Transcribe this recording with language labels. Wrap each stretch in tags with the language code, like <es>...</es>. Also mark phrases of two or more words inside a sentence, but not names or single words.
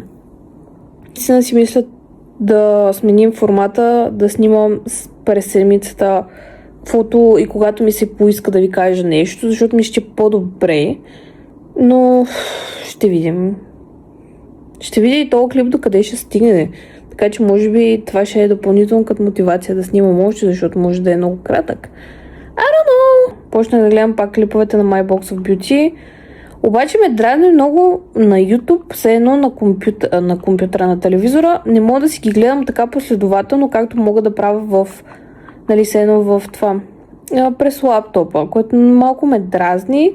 <bg>Наистина си мисля да сменим формата, да снимам през седмицата каквото и когато ми се поиска да ви кажа нещо, защото ми ще е по-добре. Но ще видим. Ще видя и този клип докъде ще стигне. Така че може би това ще е допълнително като мотивация да снимам още, защото може да е много кратък.</bg> <en>I don't know.</en> <bg>Почнах да гледам пак клиповете на My Box of Beauty. Обаче ме дразни много на YouTube, все едно на компютъра, на телевизора. Не мога да си ги гледам така последователно, както мога да правя в, нали, все едно в това, през лаптопа, което малко ме дразни.</bg>